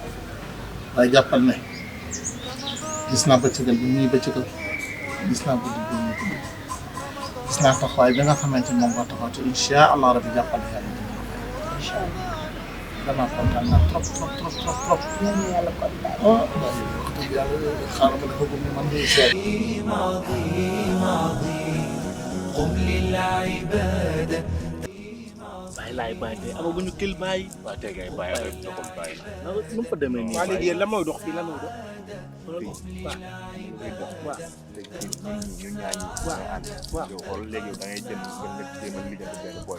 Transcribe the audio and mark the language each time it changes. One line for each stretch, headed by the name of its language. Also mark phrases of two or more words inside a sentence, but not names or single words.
Wolof: waaye jàppal ne gis naa bëccëgal bi muy bëccëgal gis naa guddi bi muy guddi gis naa taxawaay bi nga xamante ni moom nga taxaw te
Arabic: إن شاء الله ربي
Wolof: jàppal ne yàlla dina ko fay.
Arabic: إن شاء الله.
Wolof: damaa kontaan naa trop. ñaan na yàlla kontaan. ah waaye wax dëgg yàlla xaaral ma dafa gëm ne man de seet.
Arabic: عظيم عظيم قم للعبادة
Wolof: bàyyi laay bàyyi tey amaguñu kil bàyyi. waaw tey kay bàyyi rek doxul bàyyi. nu mu fa demee nii. waa léegi yéen lan mooy dox fii lan mooy dox. waaw yow xool léegi da ngay jënd ba nekk jéem a liggéey benn boy.